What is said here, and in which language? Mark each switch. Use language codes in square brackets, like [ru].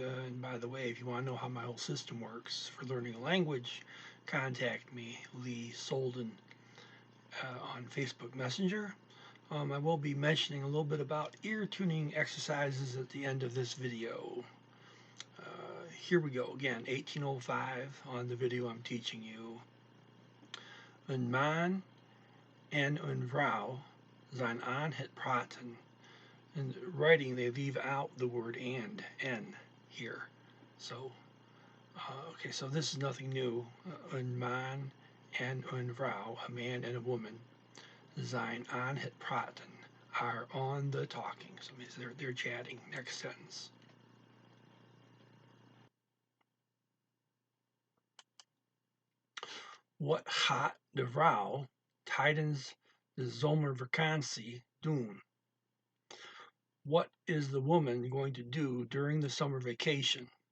[en] And by the way, if you want to know how my whole system works for learning a language, contact me, Lee Solden, on Facebook Messenger. I will be mentioning a little bit about ear tuning exercises at the end of this video. Here we go again, 1805 on the video I'm teaching you. [nl] Een man en een vrouw zijn aan het praten. [en] In writing, they leave out the word and, n, here. So, okay, so this is nothing new. [nl] Een man en een vrouw, [en] a man and a woman, [nl] zijn aan het praten, [en] are on the talking. So it means they're chatting. Next sentence. [nl] Wat gaat de vrouw tijdens de zomervakantie doen? [en] What is the woman going to do during the summer vacation?